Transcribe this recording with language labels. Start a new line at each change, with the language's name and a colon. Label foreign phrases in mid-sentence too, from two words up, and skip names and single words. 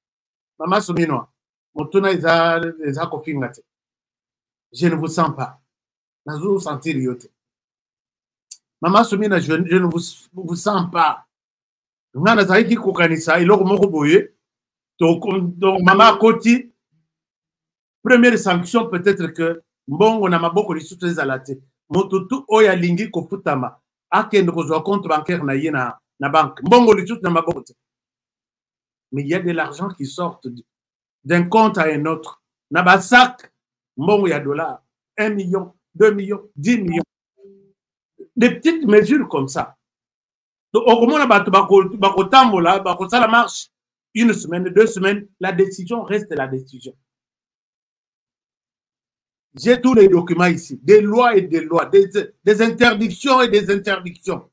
French: Maman Soumino, je ne vous sens pas. Je ne vous sentir
Lingala: yote.
French: Maman Soumino, je ne vous sens pas. Donc, maman Koti, première sanction peut-être que
Lingala: mbongo na maboko lisusu ezala te moto tu oyo alingi kofutama akende kozwa
French: compte bancaire
Lingala: na ye na banque mbongo lisusu na maboko te.
French: Mais il y a de l'argent qui sort d'un compte à un autre
Lingala: na basak mbongo ya dollars 1 million 2 millions 10 millions,
French: des petites mesures comme ça. Donc au moment
Lingala: bato bakotambola bakosala marche
French: une semaine 2 semaines, la décision reste la décision. J'ai tous les documents ici, des lois et des lois, des interdictions et des interdictions.